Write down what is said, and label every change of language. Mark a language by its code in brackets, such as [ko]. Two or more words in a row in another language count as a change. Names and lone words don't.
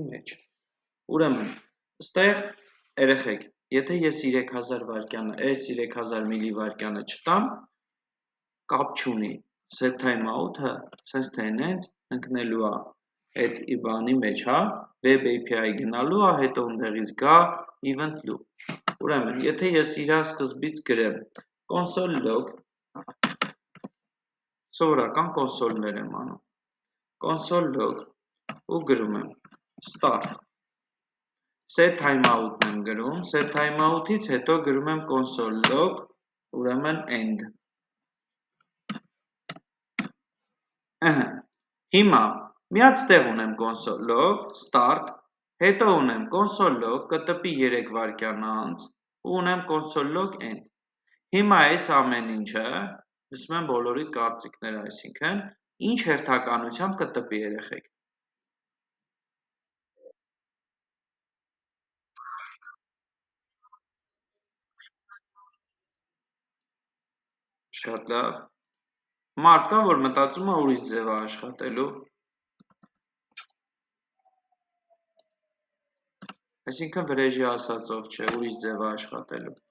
[hy] մեջ։ Ուրեմն, ստեղ երեխեք, եթե ես 3000 վայրկյանը, այս 3000 միլիվայրկյանը չտամ, կապ չունի, [en] set timeout-ը [hy] sense թե նենց ընկնելու է այդ բանի մեջ, հա, [en] web API [hy] գնալու է, հետո ընդեղից գա [en] event loop։ [hy] Ուրեմն, եթե ես իրա սկզբից գրեմ [en] console log, [hy] սովորական կոնսոլներ եմ անում, [en] console log [hy] ու գրում եմ start, [en] set timeout-ն [hy] եմ գրում, [en] set timeout-ից [hy] հետո գրում եմ [en] console log, [hy] ուրեմն end։ Հիմա միած տեղ ունեմ [en] console log, [hy] start, հետո ունեմ [en] console log, [hy] կտպի 3 վայրկյան անց ու ունեմ [en] console log end։ [hy] Հիմա այս ամեն ինչը, լսում եմ բոլորի կարծիքները, այսինքն, ինչ հերթականությամբ կտպի երեխեք։ Շատ լավ։ Մարդ կա, որ մտածում է ուրիշ ձև է աշխատելու։ Այսինքն վրեժի ասածով չէ, ուրիշ ձև է աշխատելու։